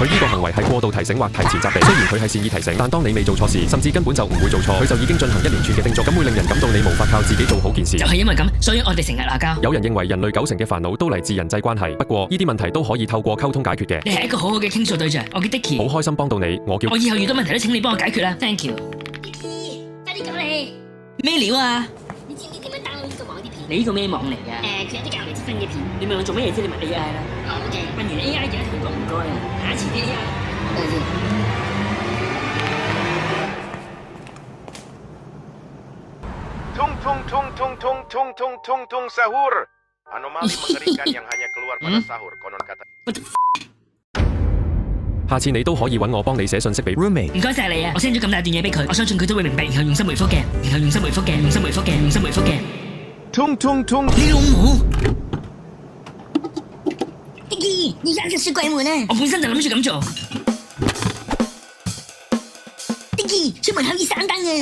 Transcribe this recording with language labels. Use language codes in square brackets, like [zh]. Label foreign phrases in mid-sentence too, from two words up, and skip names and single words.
[yue] 佢呢個行為係過度提醒或提前責備。雖然佢係善意提醒，但當你未做錯事，甚至根本就唔會做錯，佢就已經進行一連串嘅叮囑，咁會令人感到你無法靠自己做好件事。就係因為咁，所以我哋成日鬧交。有人認為人類90%嘅煩惱都嚟自人際關係，不過呢啲問題都可以透過溝通解決嘅。你係一個好好嘅傾訴對象，我叫 Dicky。好開心幫到你，我以後遇到問題都請你幫我解決啦。 [en] Thank you。 [yue] Dicky，快啲講你咩料啊？你知唔知點樣 download 呢個網啲片？你呢個咩網嚟㗎？佢有啲教微積分嘅片。你問我做乜嘢啫？你問 AI 啦。OK。問完 AI 記得同佢講唔該啊。下一次啲 AI。等陣先。 [id] Tung sahur. Anomali mengerikan yang hanya keluar pada sahur. Konon kata. [yue] 下次你都可以揾我幫你寫信息俾 roommate。唔該晒你啊！我 send 咗咁大段嘢俾佢，我相信佢都會明白，然後用心回覆嘅，用心回覆嘅。你老母 ！Dicky，你壓實雪櫃門啊！我本身就諗住咁做。Dicky，出門口要閂燈啊！